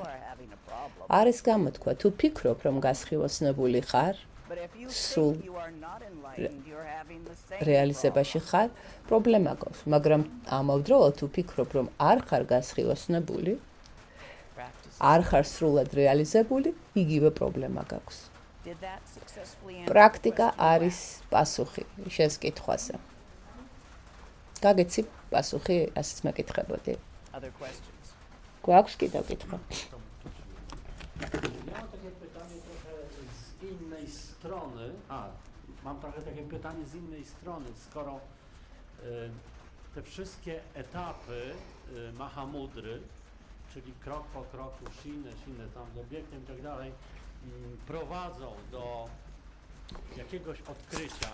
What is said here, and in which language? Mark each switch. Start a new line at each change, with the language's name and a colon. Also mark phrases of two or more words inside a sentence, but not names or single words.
Georgian: არის გამოთქვა, თუ ფიქრობ, რომ გასხივოსნებული ხარ, სულ რეალიზებაში ხარ, პრობლემა გვაქვს, მაგრამ ამავდროულად თუ ფიქრობ, რომ არ ხარ გასხივოსნებული, არ ხარ სრულად რეალიზებული, იგივე პრობლემა გაქვს. პრაქტიკა არის პასუხი შენს კითხვაზე. გაგეცი პასუხი, რასაც მეკითხებოდი. გვაქვს კიდევ კითხვა?
Polish: Mam trochę takie pytanie z innej strony, skoro te wszystkie etapy Mahamudry, czyli krok po kroku, shinę tam z obiektem i tak dalej, prowadzą do jakiegoś odkrycia,